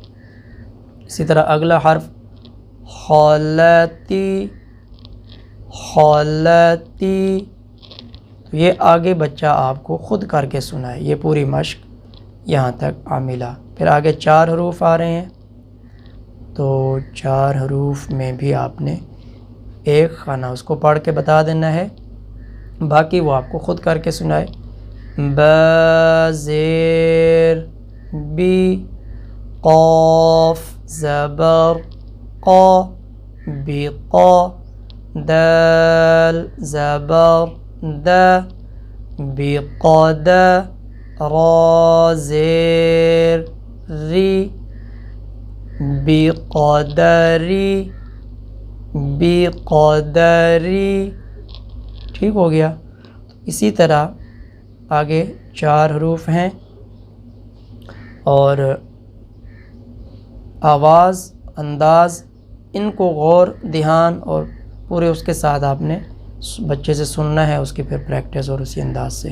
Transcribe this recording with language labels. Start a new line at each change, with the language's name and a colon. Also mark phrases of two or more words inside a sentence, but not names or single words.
Urdu: اسی طرح اگلا حرف خالتی، خالتی، تو یہ آگے بچہ آپ کو خود کر کے سنائے، یہ پوری مشق یہاں تک عاملہ۔ پھر آگے 4 حروف آ رہے ہیں، تو 4 حروف میں بھی آپ نے ایک خانہ اس کو پڑھ کے بتا دینا ہے، باقی وہ آپ کو خود کر کے سنائے۔ با زیر بی، قاف زبر قا، بقا، دال زبر دا، بقدا، را زیر ری، بقدری، بقدری۔ ٹھیک ہو گیا، اسی طرح آگے 4 حروف ہیں، اور آواز انداز ان کو غور دھیان اور پورے اس کے ساتھ آپ نے بچے سے سننا ہے، اس کی پھر پریکٹس اور اسی انداز سے۔